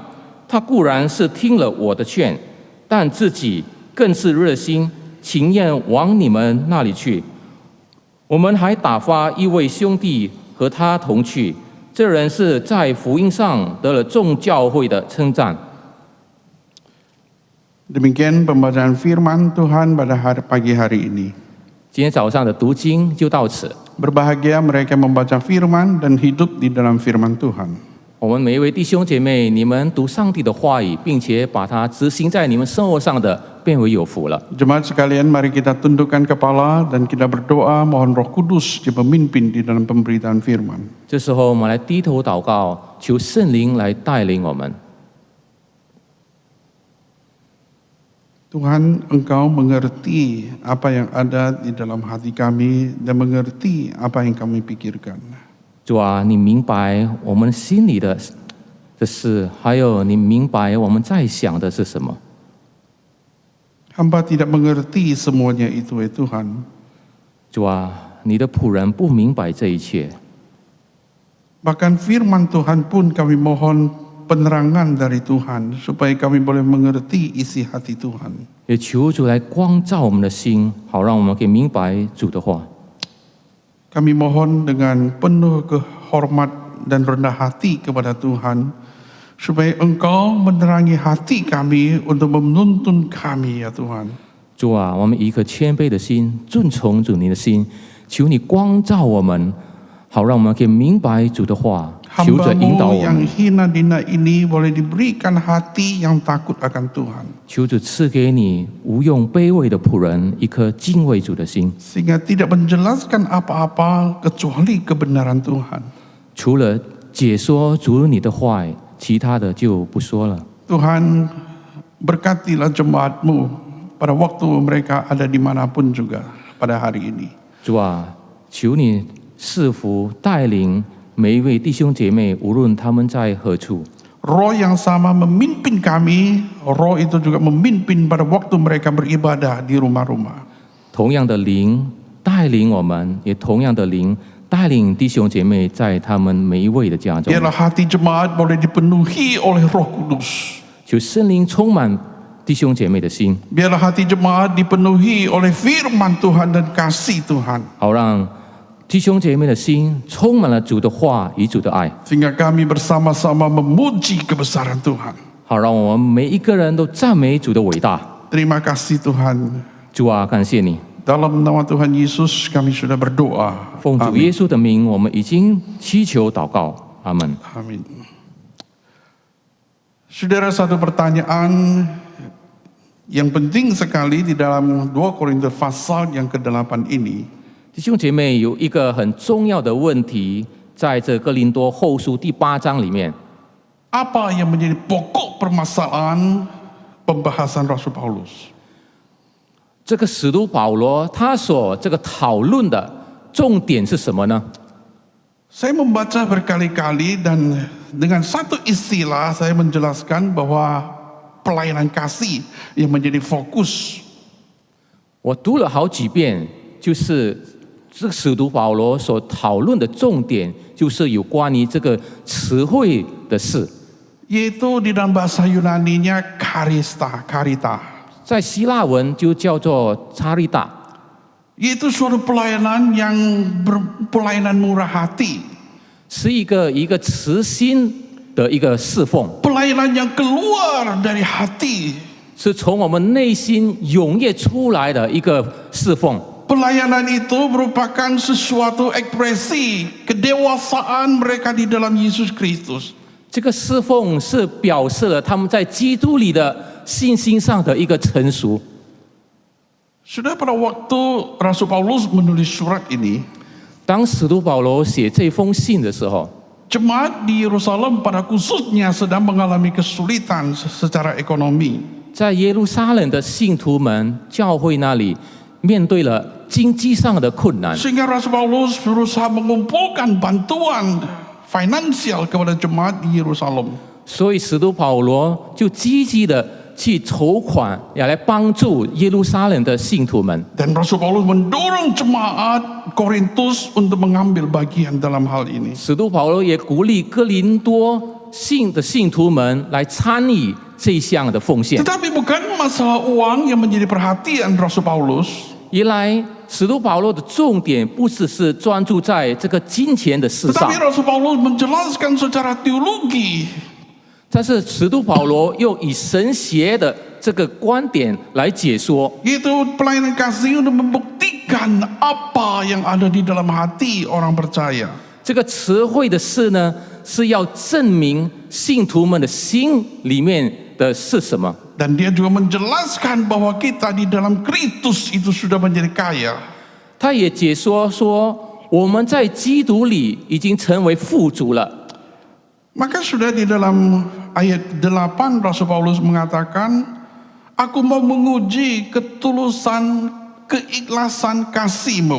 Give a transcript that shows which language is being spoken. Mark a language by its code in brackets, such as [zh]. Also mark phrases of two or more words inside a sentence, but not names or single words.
[zh] 他固然是听了我的劝，但自己更是热心，情愿往你们那里去。我们还打发一位兄弟和他同去，这人是在福音上得了众教会的称赞。 [id] Demikian pembacaan firman Tuhan pada pagi hari ini. [zh] 今天早上的读经就到此。 [id] Berbahagia mereka membaca firman dan hidup di dalam firman Tuhan. [zh] 我们每一位弟兄姐妹，你们读上帝的话语，并且把它执行在你们生活上的，变为有福了。 [id] Jemaat sekalian, mari kita tundukkan kepala dan kita berdoa mohon Roh Kudus di pemimpin di dalam pemberitaan firman. [zh] 这时候，我们来低头祷告，求圣灵来带领我们。 [id] Tuhan, Engkau mengerti apa yang ada di dalam hati kami dan mengerti apa yang kami pikirkan. [zh] 主啊，你明白我们心里的事，还有你明白我们在想的是什么。 [id] Hamba tidak mengerti semuanya itu, Tuhan. [zh] 主啊，你的仆人不明白这一切。 [id] Bahkan firman Tuhan pun kami mohon penerangan dari Tuhan supaya kami boleh mengerti isi hati Tuhan. [zh] 也求主来光照我们的心，好让我们可以明白主的话。 [id] Kami mohon dengan penuh kehormat dan rendah hati kepada Tuhan supaya Engkau menerangi hati kami untuk menuntun kami ya Tuhan. [zh] 主啊，我们以一颗谦卑的心，顺从主你的心，求你光照我们，好让我们可以明白主的话，求着引导 [id] Hamba-Mu [zh] 我 [id] yang [zh] 们， [id] hina dina ini boleh diberikan hati yang takut akan Tuhan. [zh] 求主赐给你无用卑微的仆人一颗敬畏主的心， [id] Sehingga tidak menjelaskan apa-apa kecuali kebenaran Tuhan. [zh] 除了解说主你的话，其他的就不说了。 [id] Tuhan berkatilah jemaat-Mu pada waktu mereka ada dimanapun juga pada hari ini. [zh] 主啊，求你赐福带领每一位弟兄姐妹，无论他们在何处。 [id] Roh yang sama memimpin kami, roh itu juga memimpin pada waktu mereka beribadah di rumah-rumah. [zh] 同样的灵带领我们，也同样的灵带领弟兄姐妹在他们每一位的家中。 [id] Biarlah hati jemaat boleh dipenuhi oleh Roh Kudus. [zh] 求圣灵充满弟兄姐妹的心， [id] Biarlah hati jemaat dipenuhi oleh firman Tuhan dan kasih Tuhan. [zh] 好让弟兄姐妹的心充满了主的话与主的爱， [id] Sehingga kami bersama-sama memuji kebesaran Tuhan. [zh] 好让我们每一个人都赞美主的伟大。 [id] Terima kasih Tuhan. [zh] 主啊，感谢你， [id] Dalam nama Tuhan Yesus kami sudah berdoa. [zh] 奉主耶稣的名，我们已经祈求祷告，阿门。 [id] Amin. Saudara, satu pertanyaan yang penting sekali di dalam 2 Korintus pasal yang ke-8 ini. [zh] 弟兄姐妹，有一个很重要的问题，在这哥林多后书第8章里面， [id] Apa yang menjadi pokok permasalahan pembahasan Rasul Paulus? [zh] 这个使徒保罗他所这个讨论的重点是什么呢？ [id] Saya membaca berkali-kali dan dengan satu istilah saya menjelaskan bahwa pelayanan kasih yang menjadi fokus. [zh] 我读了好几遍，就是这个使徒保罗所讨论的重点，就是有关于这个词汇的事。 [id] Yaitu di dalam bahasa Yunaninya karita. [zh] 在希腊文就叫做查利大， [id] Yaitu suatu pelayanan yang pelayanan murah hati. [zh] 是一个慈心的一个侍奉， [id] Pelayanan yang keluar dari hati. [zh] 是从我们内心涌跃出来的一个侍奉。 [id] Pelayanan itu merupakan sesuatu ekspresi kedewasaan mereka di dalam Yesus Kristus. [zh] 这个侍奉是表示了他们在基督里的信心上的一个成熟。 [id] Sudah pada waktu Rasul Paulus menulis surat ini, [zh] 当使徒保罗写这封信的时候， [id] jemaat di Yerusalem pada khususnya sedang mengalami kesulitan secara ekonomi. [zh] 在耶路撒冷的信徒们，教会那里面对了经济上的困难， [id] Sehingga Rasul Paulus berusaha mengumpulkan bantuan finansial kepada jemaat di Yerusalem. [zh] 所以使徒保罗就积极的去筹款，要来帮助耶路撒冷的信徒们。 [id] Dan Rasul Paulus mendorong jemaat Korintus untuk mengambil bagian dalam hal ini. [zh] 使徒保罗也鼓励哥林多信徒们来参与这项的奉献。 [id] Tetapi bukan masalah uang yang menjadi perhatian Rasul Paulus. [zh] 原来使徒保罗的重点不只是专注在这个金钱的事上， [id] Tetapi Rasul Paulus menjelaskan secara teologi. [zh] 但是使徒保罗又以神学的这个观点来解说， [id] Yaitu pelayanan kasih untuk membuktikan apa yang ada di dalam hati orang percaya. [zh] 这个词汇的事呢，是要证明信徒们的心里面的是什么。 [id] Dan dia juga menjelaskan bahwa kita di dalam Kristus itu sudah menjadi kaya. [zh] 他也解说说，我们在基督里已经成为富足了。 [id] Maka sudah di dalam ayat 8 Rasul Paulus mengatakan, aku mau menguji ketulusan, keikhlasan kasihmu.